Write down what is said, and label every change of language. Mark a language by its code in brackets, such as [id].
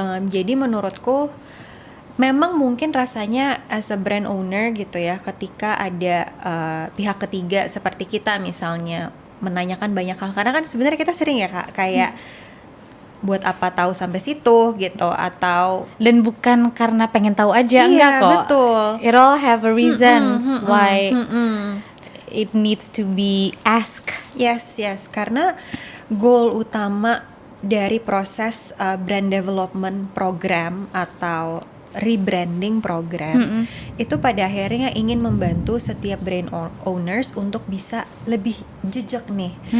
[id] Jadi menurutku memang mungkin rasanya [en] as a brand owner [id] gitu ya, ketika ada pihak ketiga seperti kita misalnya menanyakan banyak hal, karena kan sebenarnya kita sering ya Kak, kayak buat apa tahu sampai situ gitu, atau dan bukan karena pengen tahu aja, enggak kok. Betul. [en] It all have a reasons why it needs to be asked. Yes, [id] karena goal utama dari proses brand development program atau rebranding program itu pada akhirnya ingin membantu setiap brand owners untuk bisa lebih jejak nih.